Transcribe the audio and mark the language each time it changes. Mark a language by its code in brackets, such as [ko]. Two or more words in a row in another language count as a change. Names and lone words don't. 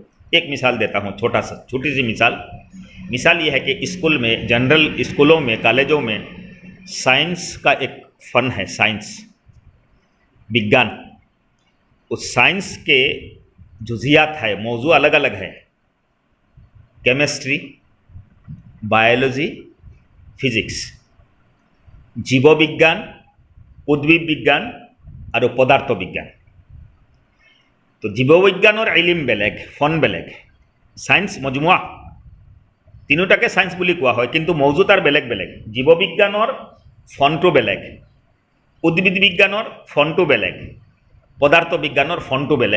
[ur] ایک مثال دیتا ہوں، چھوٹی سی مثال یہ ہے کہ اسکول میں، جنرل اسکولوں میں، کالجوں میں سائنس کا ایک فن ہے، سائنس، وگیان۔ اس سائنس کے جزیات ہے، موضوع الگ الگ ہے، کیمسٹری، بایولوجی، فزکس، [as] জীব বিজ্ঞান, উদ্ভিদ বিজ্ঞান আৰু পদাৰ্থ বিজ্ঞান। তো জীৱবিজ্ঞানৰ ইলিম বেলেগ, ফন বেলেগ, সায়েন্স মজমুৱা তিনিটাকে সায়েন্স বুলি কোৱা হয়, কিন্তু মৌজু তাৰ বেলেগ বেলেগ। জীৱবিজ্ঞানৰ ফনটো বেলেগ, উদ্ভিদ বিজ্ঞানৰ ফনটো বেলেগ, পদাৰ্থ বিজ্ঞানৰ ফনটো বেলেগ।